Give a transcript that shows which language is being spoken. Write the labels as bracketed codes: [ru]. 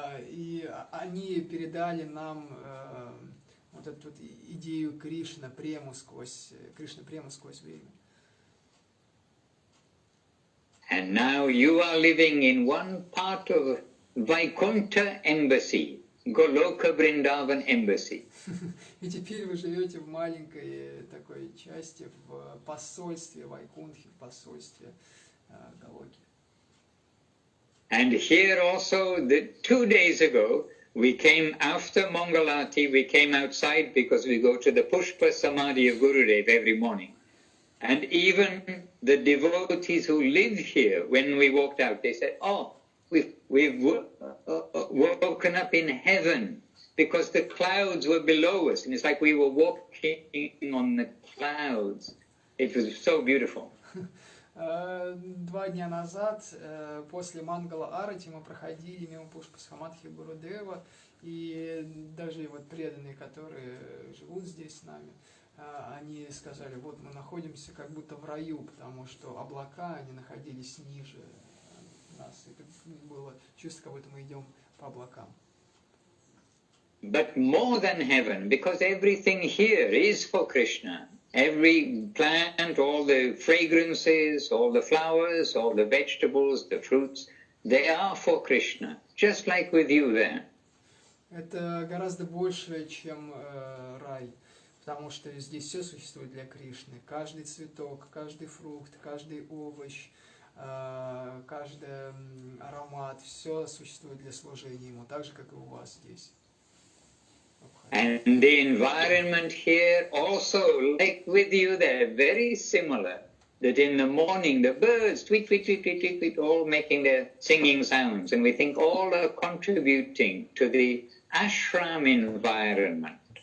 [ru] И они передали нам вот эту идею Кришна прему сквозь время. [en] And now you are living in one part of Vaikuntha Embassy, Goloka Vrindavan Embassy. [ru] И теперь вы живете в маленькой такой части, в посольстве Вайкунтхи, в посольстве Галоки. [en] And here also, 2 days ago, we came after Mangalati, we came outside because we go to the Pushpa Samadhi of Gurudev every morning. And even the devotees who live here, when we walked out, they said, oh, we've woken up in heaven because the clouds were below us. And it's like we were walking on the clouds. It was so beautiful. [ru] 2 дня назад, после Мангала Арати, мы проходили мимо Пушпа Самадхи Гурудева, и даже вот преданные, которые живут здесь с нами, они сказали, вот мы находимся как будто в раю, потому что облака, они находились ниже нас. Это было чувство, как будто мы идем по облакам. [en] But more than heaven, because everything here is for Krishna. Every plant, all the fragrances, all the flowers, all the vegetables, the fruits, they are for Krishna, just like with you there. [ru] Это гораздо больше, чем рай, потому что здесь все существует для Кришны. Каждый цветок, каждый фрукт, каждый овощ, каждый аромат, все существует для служения ему, так же, как и у вас здесь. [en] And the environment here also, like with you, they're very similar. That in the morning the birds tweet, tweet, tweet, tweet, tweet, tweet, all making their singing sounds, and we think all are contributing to the ashram environment.